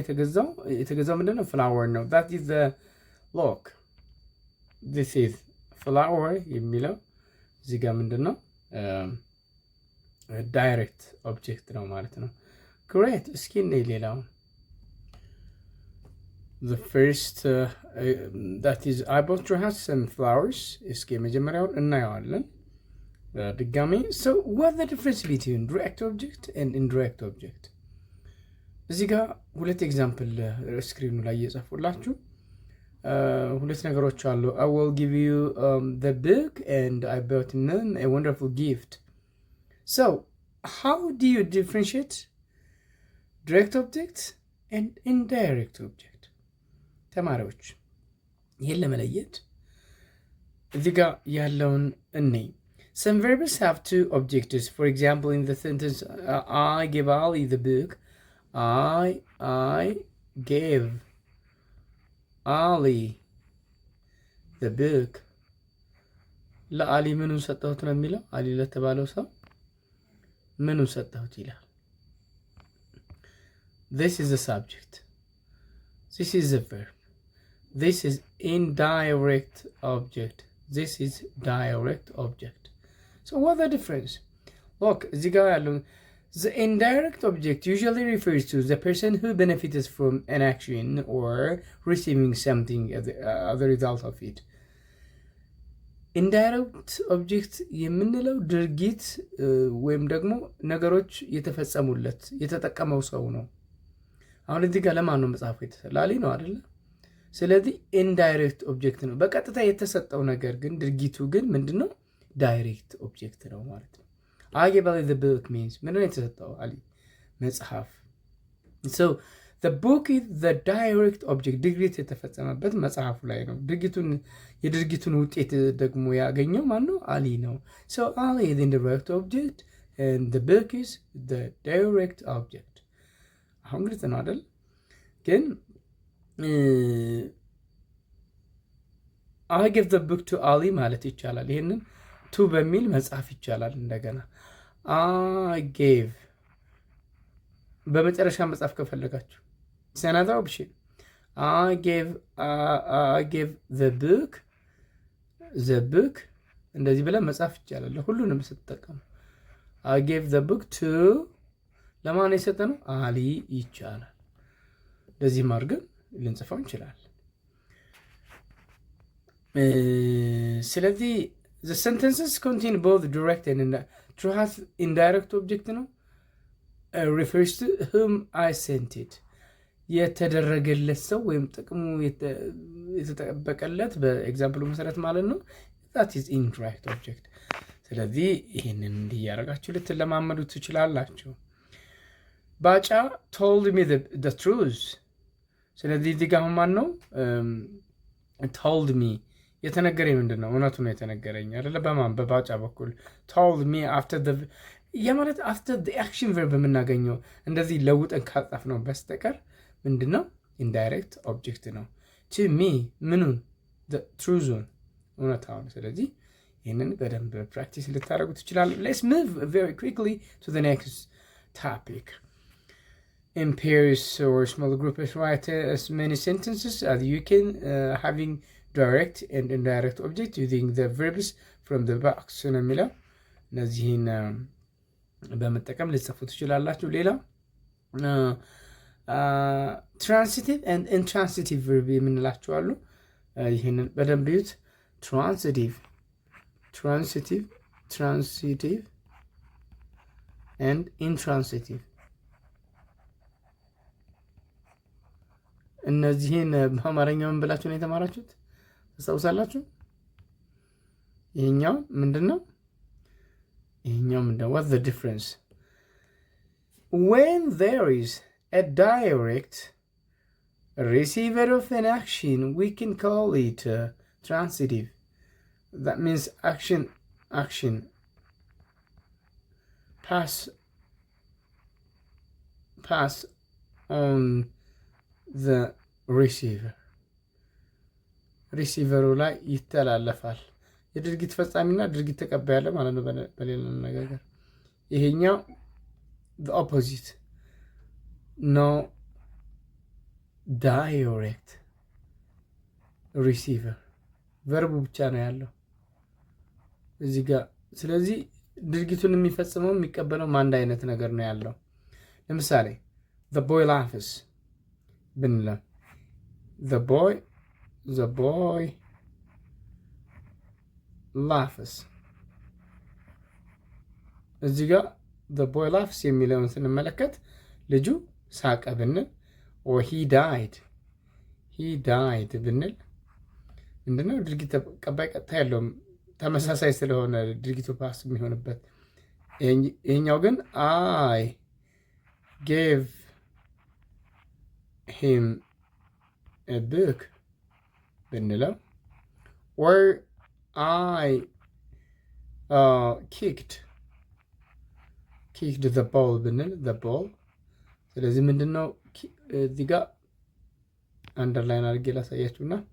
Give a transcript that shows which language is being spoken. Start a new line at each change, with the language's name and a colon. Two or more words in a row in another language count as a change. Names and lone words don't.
Amharic: የተገዛው ምንድነው? ፍላወር ነው።
English: that is the look this is flower
Amharic: የሚለው እዚህ ጋር ምንድነው? ዳይሬክት ኦብጀክት ነው ማለት ነው። great እስኪ እንይ ሌላውን
English: the first that is I bought your house some flowers
Amharic: እስኪ መጀመሪያውን እናየዋለን
English: ድጋሚ so what the difference between direct object and indirect object
Amharic: እዚህ ጋር ሁለት ኤግዛምፕል ስክሪኑ ላይ እየጻፉላችሁ ሁለት ነገሮች አሉ
English: I will give you the book and I bought him a wonderful gift so how do you differentiate direct object and indirect object
Amharic: ተማሪዎች ይሄን ለመለየት እዚህ ጋር ያለውን እንይ
English: some verbs have two objectives for example in the sentence I gave Ali the book I gave Ali the book
Amharic: ለአሊ ምኑን ሰጠሁት ነው የሚለው አሊ ለተባለው ሰው ምኑን ሰጠሁት ይላል
English: this is the subject this is the verb this is indirect object this is direct object so what's the difference look
Amharic: እዚህ ጋር ያለው
English: the indirect object usually refers to the person who benefits from an action or receiving something as a result of it. Indirect object
Amharic: የምንለው ድርጊት ወይም ደግሞ ነገሮች የተፈጸሙለት የተጠቀመው ሰው ነው። አሁን እዚህ ጋር ለማን ነው መጽሐፉ የተላሊ ነው አይደለ? ስለዚህ
English: indirect object
Amharic: ነው። በቀጥታ የተሰጠው ነገር ግን ድርጊቱ ግን ምንድነው?
English: direct object
Amharic: ነው ማለት ነው።
English: I gave Ali the book means
Amharic: ምንድነው የተሰጠው አሊ መጽሐፍ
English: so the book is the direct object
Amharic: ድርጊት የተፈጸመበት መጽሐፉ ላይ ነው የድርጊቱን ውጤት ደግሞ ያገኘው ማን ነው አሊ ነው
English: so Ali is the indirect object and the book is the direct object
Amharic: አሁን ግልጽ ነው አይደል ግን
English: I gave the book to Ali
Amharic: ማለት ይቻላል ይሄንን to በሚል መጽሐፍ ይቻላል እንደገና
English: I gave
Amharic: በመጨረሻ መጽሐፍ ከፈለጋችሁ
English: it's another option I gave the book
Amharic: እንደዚህ ብለን መጽሐፍ ይቻላል ሁሉንም ስትጠቀሙ
English: I gave the book to
Amharic: ለማን የሰጠነው አሊ ይቻላል እንደዚህ ማድረግ ልንጽፈው እንችላለን
English: ስለዚህ the sentences contain both direct and indirect object ነው refers to whom I sent it
Amharic: የተደረገለት ሰው ወይም ጥቅሙ የተጠበቀለት በኤግዛምፕሉ መሰረት ማለት ነው
English: that is indirect object
Amharic: ስለዚህ ይሄንን እንዲያረጋችሁ ልትለማመዱ ትችላላችሁ ባጫ
English: told me the truth
Amharic: ስለዚህ እዚህ ጋር ማን ነው
English: told me
Amharic: የተነገረኝ ምንድነው እውነቱ ነው የተነገረኝ አይደለ በማን በባጫ በኩል
English: told me after the
Amharic: ማለት
English: after the action verb
Amharic: የምናገኘው እንደዚህ ለውጠን ካጻፍ ነው በስተቀር ምንድነው
English: indirect object ነው to me ምኑን the truth
Amharic: እውነታው ስለዚህ ይሄንን በደንብ ፕራክቲስ ልታደርጉ ትችላላችሁ
English: let's move very quickly to the next topic in pairs or small groups write as many sentences as you can having direct and indirect object using the verbs from the box
Amharic: ነው የሚለው እነዚህን በመጠቀም ልትጽፉ ትችላላችሁ ሌላ
English: transitive and intransitive verb
Amharic: የምንላቸው አሉ ይሄንን በደንብ ይዩት transitive
English: and intransitive
Amharic: እነዚህን በአማርኛው ምን ብላችሁ ነው የተማራችሁት ታውሳላችሁ ይሄኛው ምንድነው
English: what's the difference when there is a direct receiver of an action we can call it transitive that means action pass on the receiver
Amharic: ላይ ይተላለፋል የድርጊት ፈጻሚና ድርጊት ተቀባይ ያለ ማለት ነው በሌላ ነገር ይሄኛው
English: the opposite no direct receiver
Amharic: ቨርቡ ብቻ ነው ያለው እዚህ ጋር። ስለዚህ ድርጊቱን የሚፈጽመው የሚቀበለው አንድ አይነት ነገር ነው ያለው። ለምሳሌ
English: the boy laughs
Amharic: ብንለው
English: the boy
Amharic: laughs እዚህ ጋር
English: the boy laughs
Amharic: የሚለውን ስንመለከት ልጁ ሳቀ ብንል
English: or he died
Amharic: ብንል ምንድነው ድርጊት ተቀባይ ቀጥታ ያለው ተመሳሳይ ስለሆነ ድርጊቱ ፓስ የሚሆንበት። ይሄኛው ግን
English: I gave him a book
Amharic: ብንለው
English: or I kicked the ball
Amharic: ብንል
English: the ball።
Amharic: ስለዚህ ምንድነው እዚህ ጋር አንደርላይን አድርጌ ላሳያችሁና